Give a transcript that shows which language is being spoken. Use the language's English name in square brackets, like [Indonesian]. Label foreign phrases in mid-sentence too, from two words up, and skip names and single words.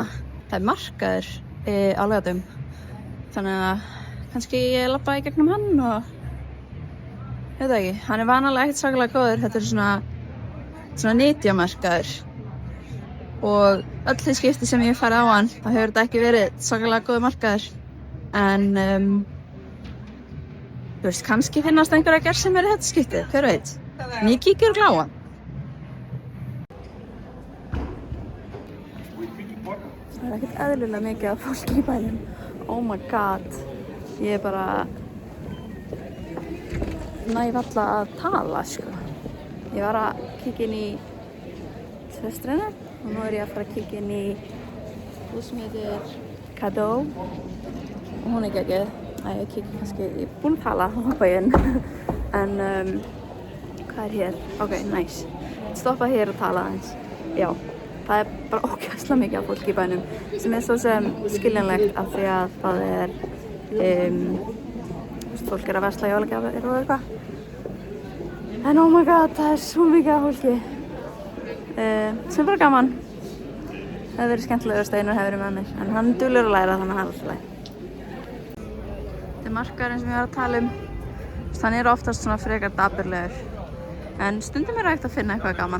[Icelandic] Það er markaður á laugardögum, þannig að kannski ég labbaði í gegnum hann og ég veit það ekki, hann er vanalega ekkert svakalega góður, þetta er svona nytjamarkaður og öll þau skipti sem ég hef farið á hann, þá hefur þetta ekki verið svakalega góður markaður en þú veist, kannski finnast einhverja gersemir í þetta skiptið, hver veit, en ég kíkir og gláa. Það er ekkert eðlilega mikið af fólki í bænum. [English] Oh my god. [Icelandic] Ég er bara næ varla að tala, sko. Ég var að kíkja inn í Svestrinu og nú er ég að fara að kíkja inn í hús sem heitir Cadeau og hún er geggjuð. Ég kíkja kannski, ég er búin að tala og hoppa ég inn. En hvað Hvað er hér? [English] Ok, nice. [Icelandic] Stoppa hér og tala aðeins. Já, það er bara ógeðslega mikið af fólki í bænum sem er svo sem skiljanlegt af því að það er fólk er að versla jólagjafir og eitthvað. [English] En oh my god, [Icelandic] það er svo mikið af fólki sem er bara gaman. Það hefur verið skemmtilegur að Steinar hefur verið með mér en hann er duglegur að læra þannig að hann er alltaf læg. Þetta er markaðurinn sem ég var að tala um. Hann er oftast svona frekar dapurlegur en stundum er hægt að finna eitthvað gaman.